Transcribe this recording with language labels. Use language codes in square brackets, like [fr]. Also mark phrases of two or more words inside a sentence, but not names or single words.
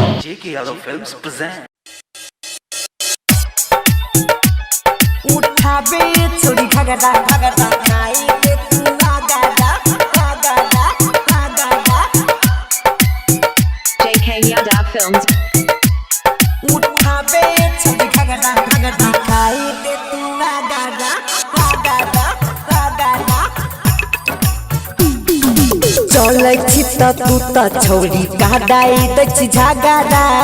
[en] J.K. Yadav Films present. [mai] उठाबे छोड़ी घगरा घगरा खाई के तू आगारा आगारा आगारा [en] J.K. Yadav Films. [mai] उठाबे छोड़ी घगरा घगरा खाई के तू आगारा आगारा आगारा चलै छी त तू त छोड़ी काडाई दै छी झगरा